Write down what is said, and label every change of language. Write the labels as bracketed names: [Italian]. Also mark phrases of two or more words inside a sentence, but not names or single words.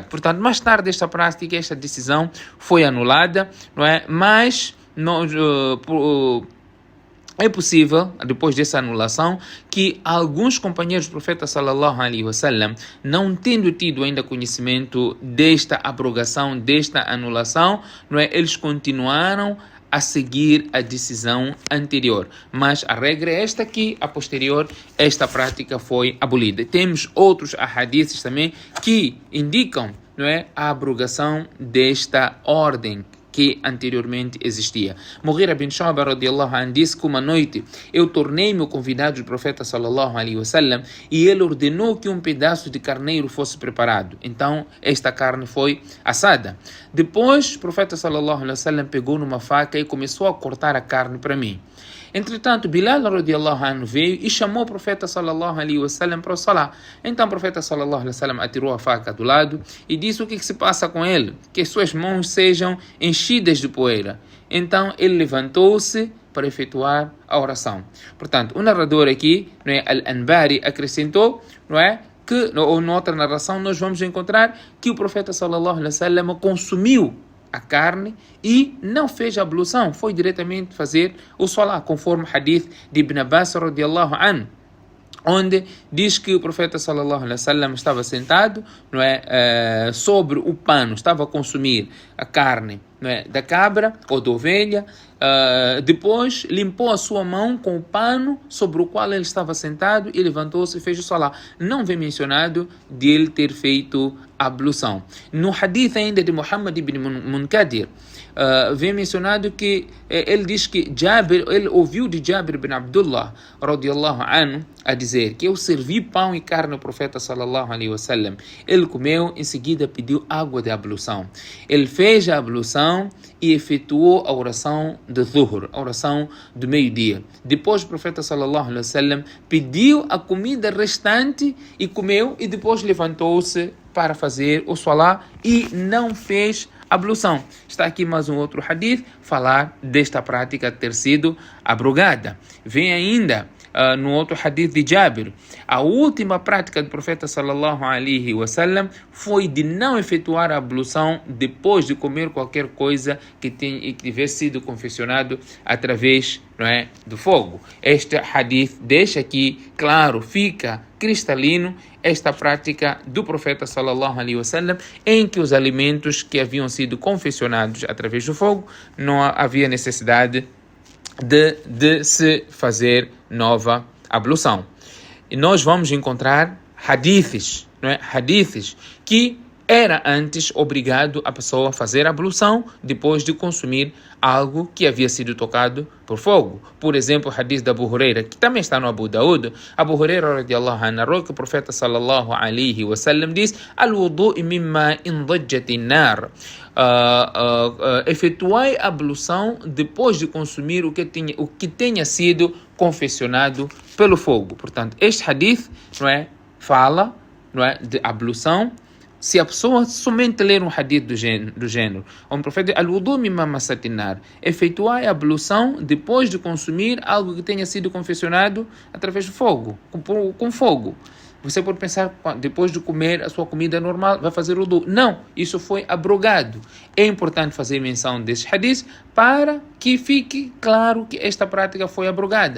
[Portuguese] Portanto, mais tarde esta prática, esta decisão foi anulada, não é? Mas é possível, depois dessa anulação, que alguns companheiros do profeta [Arabic] صلى الله عليه وسلم, [Portuguese] não tendo tido ainda conhecimento desta abrogação, desta anulação, não é? Eles continuaram a seguir a decisão anterior. Mas a regra é esta que, a posterior, esta prática foi abolida. Temos outros ahadiths também que indicam, não é, a abrogação desta ordem que anteriormente existia. Mughira bin Shu'ba [Arabic] رضي الله عنه [Portuguese] disse que uma noite eu tornei-me o convidado do profeta [Arabic] صلى الله عليه وسلم [Portuguese] e ele ordenou que um pedaço de carneiro fosse preparado. Então esta carne foi assada. Depois o profeta [Arabic] صلى الله عليه وسلم [Portuguese] pegou numa faca e começou a cortar a carne para mim. Entretanto, Bilal [Arabic] رضي الله عنه [Portuguese] veio e chamou o profeta [Arabic] صلى الله عليه وسلم [Portuguese] para o salá. Então o profeta [Arabic] صلى الله عليه وسلم [Portuguese] atirou a faca do lado e disse o que se passa com ele, que suas mãos sejam enchidas de poeira. Então ele levantou-se para efetuar a oração. Portanto, o narrador aqui, não é, Al-Anbari, acrescentou, não é, que, ou noutra narração, nós vamos encontrar que o profeta [Arabic] صلى الله عليه وسلم [Portuguese] consumiu a carne e não fez a ablução, foi diretamente fazer o salá, conforme o hadith de Ibn Abbas [Arabic] رضي الله عنه. [Portuguese] onde diz que o profeta [Arabic] صلى الله عليه وسلم [Portuguese] estava sentado, não é, sobre o pano, estava a consumir a carne, não é, da cabra ou da ovelha. Depois limpou a sua mão com o pano sobre o qual ele estava sentado e levantou-se e fez o salá. Não vem mencionado de ele ter feito ablução. No hadith ainda de Muhammad ibn Munkadir, vem mencionado que ele diz que ele ouviu de Jabir ibn Abdullah [Arabic] رضي الله عنه [Portuguese] a dizer que eu servi pão e carne ao profeta [Arabic] صلى الله عليه وسلم. [Portuguese] Ele comeu, em seguida pediu água de ablução. Ele fez a ablução e efetuou a oração de Zuhr, a oração do meio-dia. Depois o profeta [Arabic] صلى الله عليه وسلم [Portuguese] pediu a comida restante e comeu, e depois levantou-se para fazer o salá e não fez ablução. Está aqui mais um outro hadith falar desta prática ter sido abrogada. Vem ainda no outro hadith de Jabir, a última prática do profeta [Arabic] صلى الله عليه وسلم [Portuguese] foi de não efetuar a ablução depois de comer qualquer coisa que tivesse sido confeccionado através, não é, do fogo. Este hadith deixa aqui claro, fica cristalino esta prática do profeta [Arabic] صلى الله عليه وسلم, [Portuguese] em que os alimentos que haviam sido confeccionados através do fogo não havia necessidade de se fazer nova ablução. E nós vamos encontrar hadiths, não é? Hadiths que era antes obrigado a pessoa a fazer a ablução depois de consumir algo que havia sido tocado por fogo. Por exemplo, o hadith da Abu Huraira, que também está no Abu Daud. Abu Huraira [Arabic] رضي الله عنه [Portuguese] narrou que o profeta [Arabic] صلى الله عليه وسلم [Portuguese] diz: [Arabic] "الوضوء مما أنضجت النار." [Portuguese] Efetuai a ablução depois de consumir o que tenha sido confeccionado pelo fogo. Portanto, este hadith, não é, fala, não é, de ablução. Se a pessoa somente ler um hadith do gênero, o profeta diz: [Arabic] "الوضوء مما مست النار", [Portuguese] efetuar a ablução depois de consumir algo que tenha sido confeccionado através do fogo, com fogo. Você pode pensar, depois de comer a sua comida normal, vai fazer wudu. Não, isso foi abrogado. É importante fazer menção desse hadith para que fique claro que esta prática foi abrogada.